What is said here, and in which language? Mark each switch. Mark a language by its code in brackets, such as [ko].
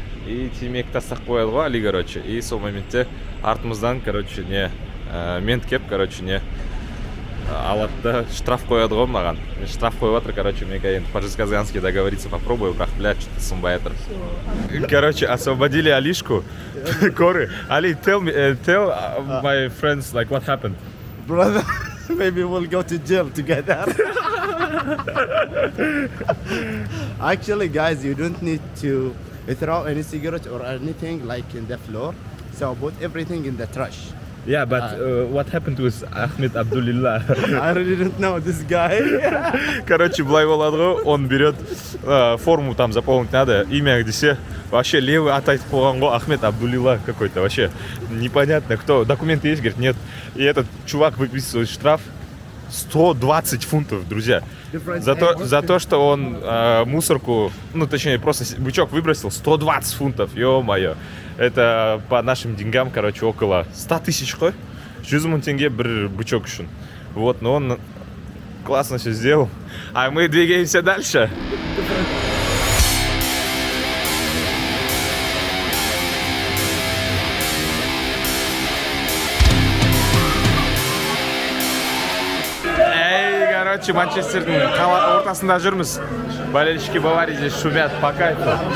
[kk] И темекі тастақ қойады ғой Али, короче. И сол моментте артымыздан, короче, не мент кеп, короче, не алады да штраф қояды ғой маған. Штраф қойып жатыр, короче, мен енді [ru] по-жезказгански договориться попробую, [kk] бірақ, блядь, [ru] что-то [kk] сынбай жатыр. [ru] Короче, освободили Алишку. Коры. [en] Ali, tell my friends, like, what happened? Brother, maybe we'll go to jail together. Actually, guys, you don't need to throw any cigarette or anything like in the floor. So put everything in the trash. Yeah, but what happened with Ахмед Абдуллилла? I really don't know this guy. [ru] Короче, [kk] былай болады ғой, [ru] он берет форму там заполнить надо, имя десе, вообще левый [kk] ат айтып қойған ғой, [ru] Ахмед Абдуллилла какой-то, вообще непонятно кто, документы есть, говорит, нет. И этот чувак выписывает штраф 120 фунтов, друзья. За то, что он мусорку, ну точнее просто бычок выбросил, 120 фунтов, ё-моё. Это по нашим деньгам, короче, около 100 тысяч қой. [kk] 100 мың тенге бір бычок үшін. [ru] Вот, но он классно все сделал. А мы двигаемся дальше. [kk] Короче, Манчестердің ортасында жүрміз. [ru] Болельщики Баварии здесь шумят по кайфу.